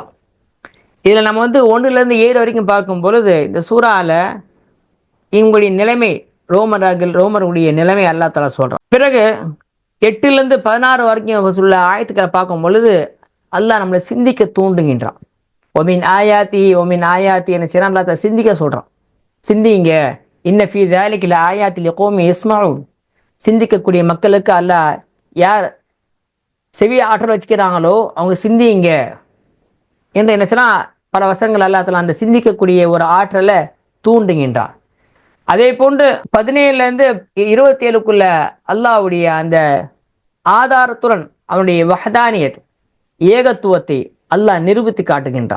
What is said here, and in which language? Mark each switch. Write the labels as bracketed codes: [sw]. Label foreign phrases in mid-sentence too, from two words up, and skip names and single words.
[ta] இதில் நம்ம 1லிருந்து 7 வரைக்கும் பார்க்கும் பொழுது இந்த சூறால இவங்களுடைய நிலைமை, ரோமருடைய நிலைமை [ar] الله تعالى [ta] சொல்றான். பிறகு 8லிருந்து 16 வரைக்கும் உள்ள ஆயத்துக்களை பார்க்கும் பொழுது அல்லாஹ் நம்மளை சிந்திக்க தூண்டுகின்றான். [ar] ومن آياته [ta] என்ன செய்யறான், [ar] الله تعالى [ta] சிந்திக்க சொல்றான். [ar] சிந்திங்க, إن في ذلك لآيات لقوم يسمعون, [ta] சிந்திக்கக்கூடிய மக்களுக்கு அல்லாஹ் யார் செவி ஆற்றல் வச்சுக்கிறாங்களோ அவங்க சிந்திங்க என்று என்ன செய்யலாம், பல வசங்கள் [ar] الله تعالى [ta] அந்த சிந்திக்கக்கூடிய ஒரு ஆற்றலை தூண்டுகின்றான். அதே போன்று 17லேருந்து 27க்குள்ள அல்லாஹ்வுடைய அந்த ஆதாரத்துடன் அவனுடைய வஹதானியத், ஏகத்துவத்தை அல்லாஹ் நிரூபித்து காட்டுகின்றான்.